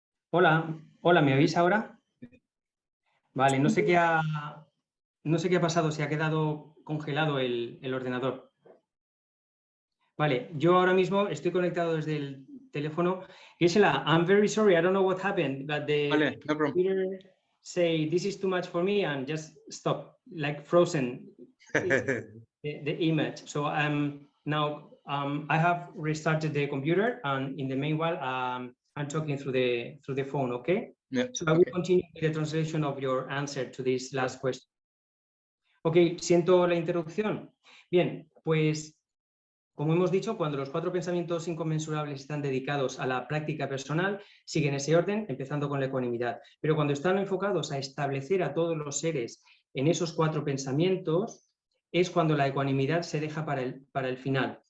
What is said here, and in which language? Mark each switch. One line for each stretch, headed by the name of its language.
Spanish: Hola, hola, ¿me oís ahora? Vale, no sé qué ha pasado, se ha quedado congelado el ordenador. Vale, yo ahora mismo estoy conectado desde el teléfono.
English: Gisela, I'm very sorry, I don't know what happened, but the Vale, no problem. computer say this is too much for me and just stop, like frozen the image. So now I have restarted the computer, and in the meanwhile I'm talking through the phone, okay? Yeah. So I will continue with the translation of your answer to this last question.
Spanish: Ok, siento la interrupción. Bien, pues como hemos dicho, cuando los 4 pensamientos inconmensurables están dedicados a la práctica personal, siguen ese orden, empezando con la ecuanimidad. Pero cuando están enfocados a establecer a todos los seres en esos 4 pensamientos, es cuando la ecuanimidad se deja para el final.